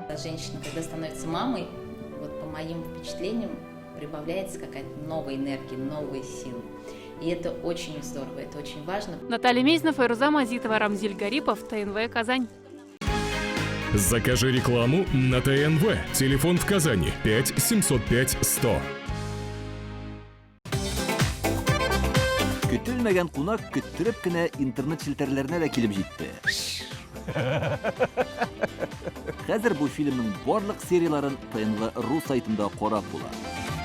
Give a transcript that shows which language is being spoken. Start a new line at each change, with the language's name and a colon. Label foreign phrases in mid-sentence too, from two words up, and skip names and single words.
Russian: Женщина, когда становится мамой, вот по моим впечатлениям, прибавляется какая-то новая энергия, новые силы. И это очень здорово, это очень важно. Наталья Мезенова, Файруза Мазитова, Рамзиль Гарипов, ТНВ «Казань». Закажи рекламу на ТНВ. Телефон в Казани 5 705 100.
Tatar: Көтелмәгән кунак көттөреп кенә интернет челтәрләренә дә килеп җитте. Хәзер бу фильмның барлык серияларын ТНВ.ру сайтында карап була.